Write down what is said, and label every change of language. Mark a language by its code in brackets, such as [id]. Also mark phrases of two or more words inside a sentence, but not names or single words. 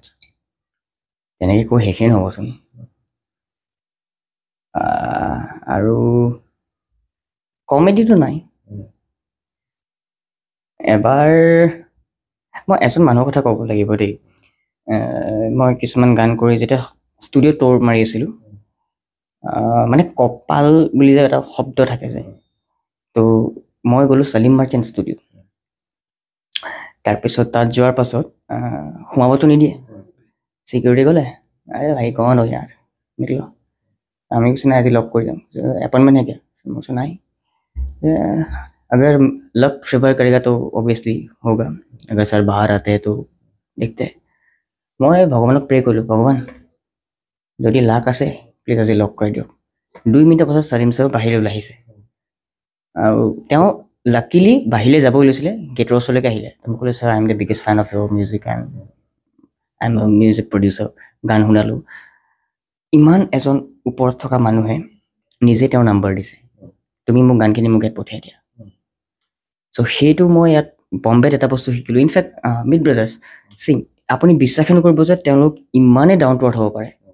[as] তেনেকৈ কৈ শেষেই নহ'বচোন আৰু কমেডিটো নাই এবাৰ মই এজন মানুহৰ কথা ক'ব লাগিব দেই মই কিছুমান গান কৰি যেতিয়া ষ্টুডিঅ' ট'ৰ মাৰি আছিলোঁ মানে কপাল বুলি যে এটা শব্দ থাকে যে তো মই গ'লোঁ চালিম মাৰ্চেণ্ট ষ্টুডিঅ' তাৰপিছত তাত যোৱাৰ পাছত সোমাবতো নিদিয়ে সিকিউৰিটি ক'লে [hi] अरे भाई कौन हो यार निकलो [as] আমি কিছু নাই আজি লগ কৰি যাম [hi] अपॉइंटमेंट है क्या मैं बोला नहीं अगर [en] luck favour [hi] करेगा तो ऑब्वियसली होगा अगर सर बाहर आते हैं तो देखते हैं [as] মই ভগৱানক প্ৰে কৰিলোঁ ভগৱান যদি লাক আছে প্লিজ আজি লগ কৰাই দিয়ক 2 মিনিটৰ পাছত চালিম ছাৰ বাহিৰলৈ ওলাই আহিছে আৰু তেওঁ লাকিলি বাহিৰলৈ যাব লৈছিলে গেটৰ ওচৰলৈকে আহিলে মোক ক'লে ছাৰ [en] I am the biggest fan of your music and I am a music producer [as] গান শুনালোঁ ইমান এজন ওপৰত থকা মানুহে নিজে তেওঁৰ নাম্বাৰ দিছে তুমি মোক গানখিনি মোক ইয়াত পঠিয়াই দিয়া চ' সেইটো মই ইয়াত বম্বেত এটা বস্তু শিকিলোঁ ইনফেক্ট মিড ব্ৰাদাৰ্ছ চিং আপুনি বিশ্বাসে নকৰিব যে তেওঁলোক ইমানেই [en] down to earth [as] হ'ব পাৰে